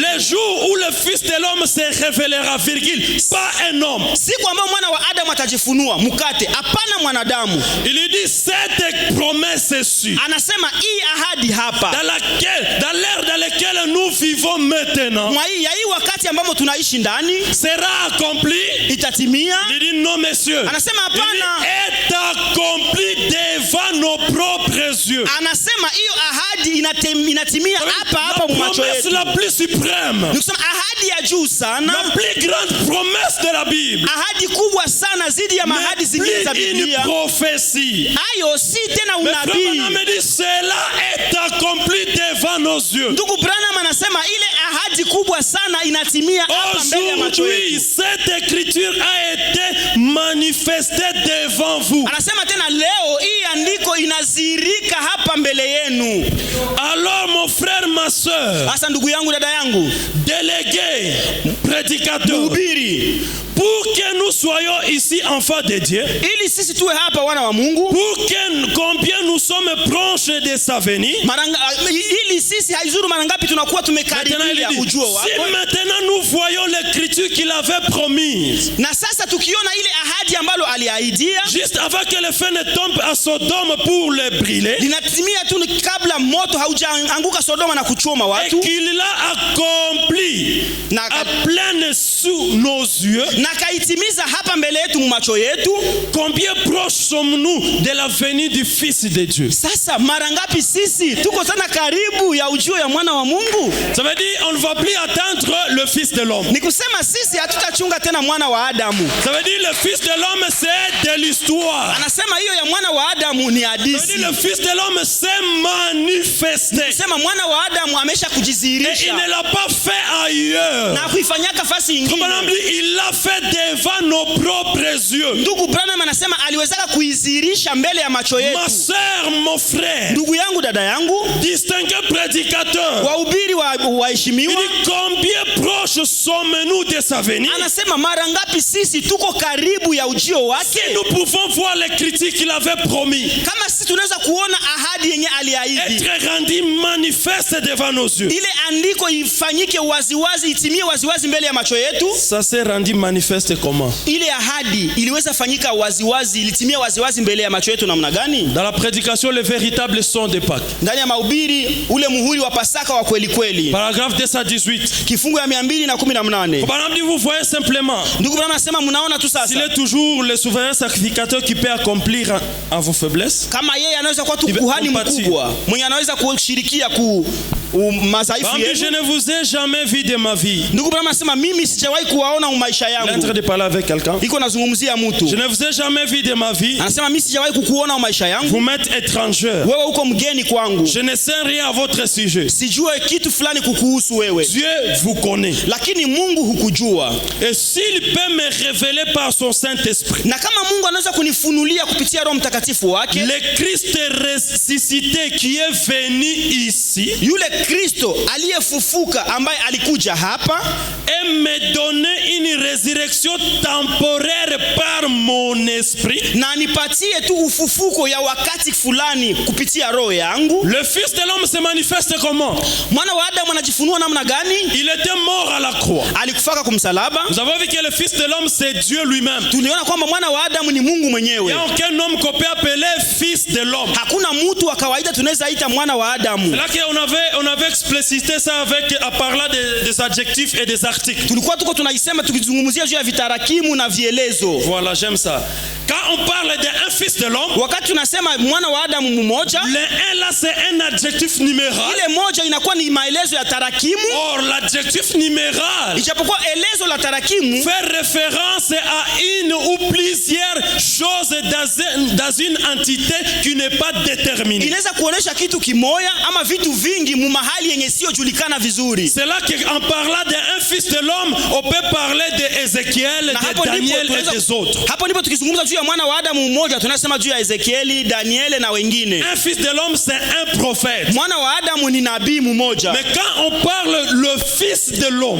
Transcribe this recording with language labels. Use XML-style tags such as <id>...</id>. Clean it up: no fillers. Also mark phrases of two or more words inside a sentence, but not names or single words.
<fr>Le jour où le fils de l'homme se révélera, virgule, pas un homme.</fr> <sw>Siku ambayo mwana wa Adamu atajifunua, mkate, hapana mwanadamu.</sw> <fr>Il lui dit cette promesse-ci,</fr> <sw>Anasema hii ahadi hapa,</sw> <fr>dans l'ère dans laquelle nous vivons maintenant,</fr> <sw>mwa hii wakati ambamo tunaishi ndani,</sw> <fr>sera accomplie.</fr> <sw>itatimia.</sw> <fr>Il dit non, monsieur.</fr> <sw>Anasema</sw> <fr>Il dit,</fr> <sw>hapana.</sw> <fr>est accompli devant nos propres yeux.</fr> <sw>Anasema hiyo ahadi inatimia hapa hapa</sw> <fr>La</fr> <sw>macho</sw> <fr>promesse</fr> <sw>yetu.</sw> <fr>la plus suprême,</fr> <sw>Nikusema ahadi ya juu sana,</sw> <fr>la plus grande promesse de la Bible,</fr> <sw>ahadi kubwa sana zidi ya mahadi zingine za</sw> <fr>n'est plus une</fr> <sw>Biblia.</sw> <fr>prophétie.</fr> <sw>Hayo si tena</sw> <fr>Mais Frère</fr> <sw>unabii.</sw> <fr>Branham dit cela est accompli devant nos yeux.</fr> <sw>Ndugu Branham anasema ile ahadi kubwa sana inatimia hapa mbele ya macho</sw> <fr>Aujourd'hui,</fr> <sw>yetu.</sw> <fr>cette écriture a été manifestée devant vous.</fr> <sw>Anasema tena leo hii andiko inazirika hapa mbele yenu.</sw> <fr>Alors mon frère, ma soeur,</fr> <sw>Sasa ndugu yangu, dada yangu,</sw> <fr>délégué, prédicateur,</fr> <sw>mhubiri,</sw> <fr>pour que nous soyons ici enfants de Dieu,</fr> <sw>ili sisi tuwe hapa wana wa Mungu,</sw> <fr>pour que combien nous sommes proches de sa venue.</fr> <sw>ili sisi haizuru mara ngapi tunakuwa tumekaribia ujio</sw> <fr>Si</fr> <sw>wako.</sw> <fr>maintenant nous voyons l'écriture qu'il avait promise,</fr> <sw>Na sasa tukiona ile ahadi ambalo aliahidia</sw> <fr>juste avant que le feu ne tombe à Sodome pour le brûler,</fr> <sw>linatimia tu kabla moto haujaanguka Sodoma na kuchoma</sw> <fr>et</fr> <sw>watu,</sw> <fr>qu'il l'a accompli</fr> <sw>na</sw> <fr>à pleine sous nos yeux,</fr> <sw>na kaitimiza hapa mbele yetu macho yetu.</sw> <fr>combien proches sommes-nous de la venue du Fils de Dieu?</fr> <sw>Sasa mara ngapi sisi tuko sana karibu ya ujio ya mwana wa Mungu?</sw> <fr>Ça veut dire on ne va plus attendre le Fils de l'homme.</fr> <sw>Ni kusema sisi hatutachunga tena mwana wa Adamu.</sw> <fr>Ça veut dire le Fils de l'homme c'est de l'histoire.</fr> <sw>Anasema hiyo ya mwana wa Adamu ni</sw> <fr>Ça veut</fr> <sw>hadithi.</sw> <fr>dire le Fils de l'homme s'est manifesté.</fr> <sw>Sema mwana wa Adamu amesha</sw> <fr>Et il</fr> <sw>kujizihirisha</sw> <fr>ne l'a pas fait ailleurs.</fr> <sw>na kuifanyaka fasi ingine.</sw> <fr>Il l'a fait devant nos propres yeux.</fr> <sw>Ndugu Branham anasema aliwezaka kuizihirisha mbele ya macho yetu.</sw> <fr>Ma sœur, mon frère,</fr> <sw>Ndugu yangu, dada yangu,</sw> <fr>distingué prédicateur,</fr> <sw>wahubiri</sw> <fr>il</fr> <sw>waheshimiwa,</sw> <fr>dit combien proches sommes-nous de sa venue?</fr> <sw>anasema mara ngapi sisi tuko karibu ya ujio wake.</sw> <fr>Si nous pouvons voir les critiques qu'il avait promis,</fr> <sw>Kama sisi tunaweza kuona ahadi yenye aliahidi,</sw> <fr>être rendu manifeste devant nos yeux,</fr> <sw>ile andiko ifanyike waziwazi, itimie waziwazi mbele ya macho yetu.</sw> <fr>ça s'est rendu manifeste comment?</fr> <sw>Ile ahadi iliweza fanyika waziwazi, ilitimia waziwazi mbele ya macho yetu namna gani?</sw> <fr>Dans la prédication, le véritable son de Pâques.</fr> <sw>Ndani ya mahubiri, ule muhuri wa Pasaka wa kweli kweli,</sw> <fr>Paragraphe 218.</fr> <sw>kifungu ya 218.</sw> <fr>Par exemple, vous voyez simplement,</fr> <sw>Ndugu Branham anasema mnaona tu</sw> <fr>s'il</fr> <sw>sasa,</sw> <fr>est toujours le souverain sacrificateur qui peut accomplir en vos faiblesses.</fr> <sw>kama yeye anaweza kuwa tu kuhani mkubwa mwenye anaweza kushirikia madhaifu</sw> <fr>Je</fr> <sw>yetu.</sw> <fr>ne vous ai jamais vu de ma vie.</fr> <sw>Ndugu Branham anasema mimi sijawahi kuwaona maisha</sw> <fr>Il est en train</fr> <sw>yangu.</sw> <fr>de parler avec quelqu'un.</fr> <sw>Iko nazungumzia</sw> <fr>Je</fr> <sw>mtu.</sw> <fr>ne vous ai jamais vu de ma vie.</fr> <sw>Anasema mimi sijawahi kukuona maisha yangu.</sw> <fr>Vous m'êtes étranger.</fr> <sw>Wewe uko mgeni kwangu.</sw> <fr>Je ne sais rien à votre sujet.</fr> <sw>Sijue kitu fulani kukuhusu wewe.</sw> <fr>Dieu vous connaît.</fr> <sw>Lakini Mungu hukujua.</sw> <fr>Et s'il peut me révéler par son Saint-Esprit,</fr> <sw>Na kama Mungu anaweza kunifunulia kupitia Roho Mtakatifu wake,</sw> <fr>le Christ ressuscité qui est venu ici,</fr> <sw>yule Kristo aliyefufuka ambaye alikuja hapa,</sw> <fr>et me donner une résurrection temporaire par mon esprit,</fr> <sw>na anipatie tu ufufuko ya wakati fulani kupitia roho yangu.</sw> <fr>le Fils de l'homme se manifeste comment?</fr> <sw>Mwana wa Adamu anajifunua namna gani?</sw> <fr>Il était mort à la croix.</fr> <sw>Alikufaka kumsalaba.</sw> <fr>Nous avons vu que le Fils de l'homme c'est Dieu lui-même.</fr> <sw>Tuliona kwamba mwana wa Adamu ni Mungu</sw> <fr>Il</fr> <sw>mwenyewe.</sw> <fr>n'y a aucun homme qu'on peut appeler Fils de l'homme.</fr> <sw>Hakuna mtu wa kawaida tunaweza ita mwana wa Adamu.</sw> <fr>C'est là qu'on avait explicité ça en parlant des adjectifs et des articles.</fr> <sw>Tulikuwa tuko tunaisema tukizungumzia juu ya vitarakimu na vielezo.</sw> <fr>Voilà, j'aime ça. Quand on parle d'un fils de l'homme,</fr> <sw>wakati tunasema mwana wa Adamu mmoja,</sw> <fr>le un là c'est un adjectif numéral.</fr> <sw>Ile moja inakuwa ni maelezo ya tarakimu.</sw> <fr>Or l'adjectif numéral,</fr> <sw>ijapokuwa elezo la tarakimu</sw> <fr>fait référence à une ou plusieurs choses dans une entité qui n'est pas déterminée.</fr> <sw>Inaweza kuonesha kitu kimoja ama vitu vingi mu mahali yenye sio julikana vizuri.</sw> <fr>C'est là qu'en parlant d'un fils de l'homme, on peut parler d'Ézéchiel, de Daniel et des autres.</fr> <sw>Hapo ndipo tukizungumza juu ya mwana wa Adamu mmoja tunasema juu ya Ezekieli, Daniel na wengine.</sw> <fr>Un fils de l'homme c'est un prophète.</fr> <sw>Mwana wa Adamu ni nabii mmoja.</sw> <fr>Mais quand on parle le fils de l'homme,</fr>